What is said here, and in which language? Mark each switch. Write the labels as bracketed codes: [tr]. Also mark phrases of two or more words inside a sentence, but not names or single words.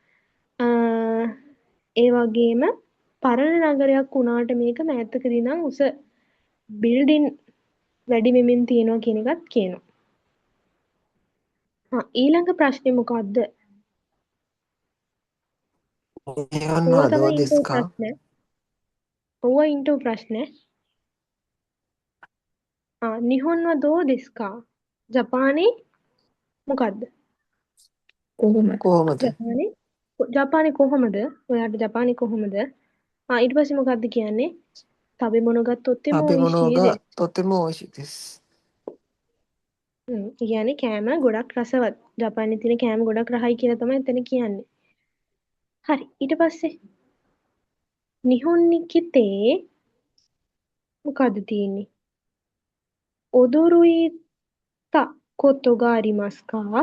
[si] ඒ වගේම පරණ නගරයක් වුණාට මේක මෑතකදී නම් උස බිල්ඩින් වැඩි වෙමින් තියෙනවා කියන එකත් කියනවා. ඊළඟ ප්‍රශ්නේ මොකද්ද? ඕවා [ja] 日本はど [si] තමයි [ja] うで [si] ඉන්ටර්වයුව [ja] すか [si] ප්‍රශ්න. ඕවා ඉන්ටර්වයුව ප්‍රශ්න. [ja] 日本はどうですか? [si] ජපානේ මොකද්ද? කොහොමද? කොහොමද? ජපානේ කොහොමද? ඔයාට ජපානේ කොහොමද? ඊට පස්සේ මොකද්ද කියන්නේ? [ja] 食べ物がとっても食べ美味し物いでがとても美味しいです。 [si] ඒ කියන්නේ කෑම ගොඩක් රසවත්. ජපානයේ තියෙන කෑම ගොඩක් රහයි කියලා තමයි එතන කියන්නේ. හරි. ඊට පස්සේ [ja] 日本に来て [si] මොකද්ද තියෙන්නේ? [ja] 驚いたことがありますか?